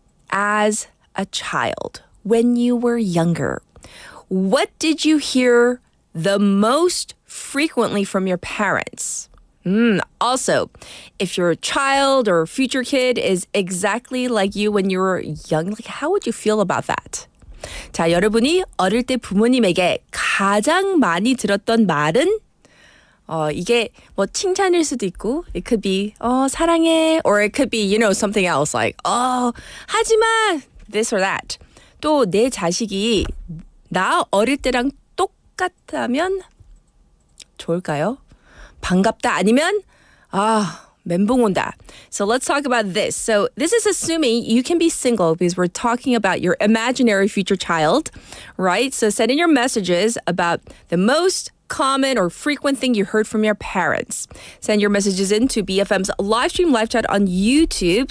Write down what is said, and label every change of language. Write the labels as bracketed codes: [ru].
[en] As a child, when you were younger, what did you hear the most frequently from your parents? Also, if your child or future kid is exactly like you when you were young, how would you feel about that? [ko] 자, 여러분이 어릴 때 부모님에게 가장 많이 들었던 말은 이게 칭찬일 수도 있고, [en] it could be [ko] 사랑해, [en] or it could be something else like [ko] 하지마, [en] this or that. [ko] 또 내 자식이 나 어릴 때랑 똑같다면 좋을까요? 반갑다 아니면 멘붕 온다. [en] So let's talk about this. So this is assuming you can be single because we're talking about your imaginary future child, right? So send in your messages about the most common or frequent thing you heard from your parents. Send your messages in to BFM's live stream live chat on YouTube.